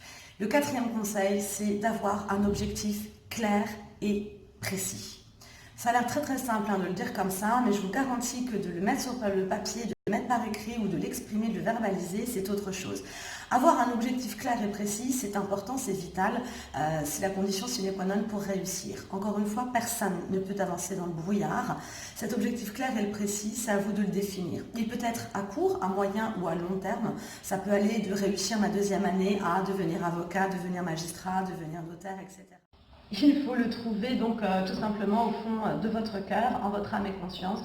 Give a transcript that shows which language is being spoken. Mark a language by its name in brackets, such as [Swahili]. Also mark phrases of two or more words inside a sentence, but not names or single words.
[French] Le quatrième conseil, c'est d'avoir un objectif clair et précis. Ça a l'air très très simple de le dire comme ça, mais je vous garantis que de le mettre sur le papier, de le mettre par écrit ou de l'exprimer, de le verbaliser, c'est autre chose. Avoir un objectif clair et précis, c'est important, c'est vital, c'est la condition [Latin] sine qua non [French] pour réussir. Encore une fois, personne ne peut avancer dans le brouillard. Cet objectif clair et précis, c'est à vous de le définir. Il peut être à court, à moyen ou à long terme. Ça peut aller de réussir ma deuxième année à devenir avocat, devenir magistrat, devenir notaire, etc. Il faut le trouver donc tout simplement au fond de votre cœur, en votre âme et conscience.